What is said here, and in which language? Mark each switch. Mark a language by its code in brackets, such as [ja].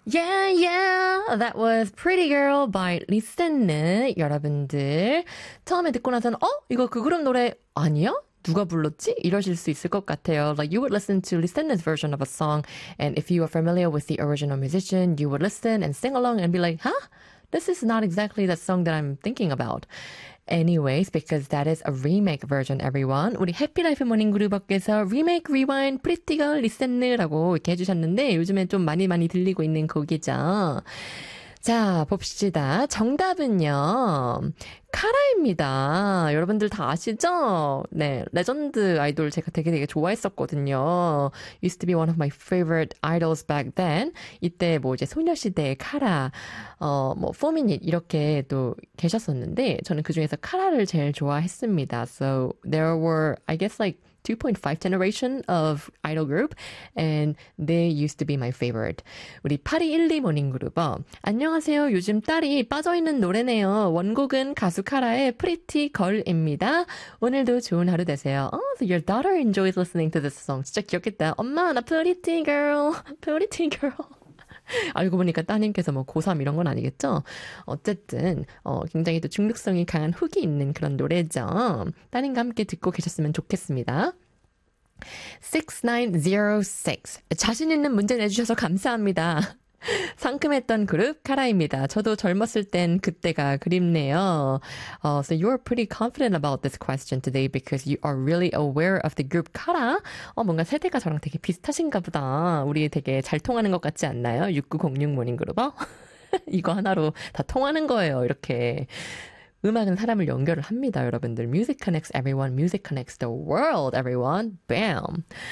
[en] Yeah, that was Pretty Girl by Listen, [ko] 여러분들. 처음에 듣고 나서는 이거 그 그룹 노래 아니야? 누가 불렀지? 이러실 수 있을 것 같아요. [en] Like you would listen to Listen's version of a song, and if you are familiar with the original musician, you would listen and sing along and be like, "Huh? This is not exactly the song that I'm thinking about." Anyways, because that is a remake version, everyone. [ko] 우리 해피 라이프 모닝 그룹에서 리메이크 리와인 프리티 걸 리센느라고 이렇게 해주셨는데 요즘에 좀 많이 들리고 있는 곡이죠. 자, 봅시다. 정답은요. 카라입니다. 여러분들 다 아시죠? 네, 레전드 아이돌 제가 되게 좋아했었거든요. [en] Used to be one of my favorite idols back then. [ko] 이때 뭐 이제 소녀시대의 카라, 뭐 포미닛 이렇게 또 계셨었는데 저는 그중에서 카라를 제일 좋아했습니다. [en] So there were, I guess like 2.5 generation of idol group, and they used to be my favorite. [ko] 우리 8212 모닝 그룹. 안녕하세요. 요즘 딸이 빠져있는 노래네요. 원곡은 가수 카라의 프리티 걸입니다. 오늘도 좋은 하루 되세요. [en] Oh, so your daughter enjoys listening to this song. [ko] 진짜 귀엽겠다. 엄마, 나 프리티 걸. 프리티 걸. 알고 보니까 따님께서 뭐 고3 이런 건 아니겠죠? 어쨌든 굉장히 또 중독성이 강한 훅이 있는 그런 노래죠. 따님과 함께 듣고 계셨으면 좋겠습니다. 6906. 자신 있는 문제 내주셔서 감사합니다. 상큼했던 그룹 카라입니다. 저도 젊었을 땐 그때가 그립네요. [en] So you're pretty confident about this question today because you are really aware of the group 카라. [ko] 뭔가 세대가 저랑 되게 비슷하신가 보다. 우리 되게 잘 통하는 것 같지 않나요? 6906 모닝 그룹어? 이거 하나로 다 통하는 거예요. 이렇게 음악은 사람을 연결을 합니다. 여러분들. [en] Music connects everyone. Music connects the world, everyone. Bam.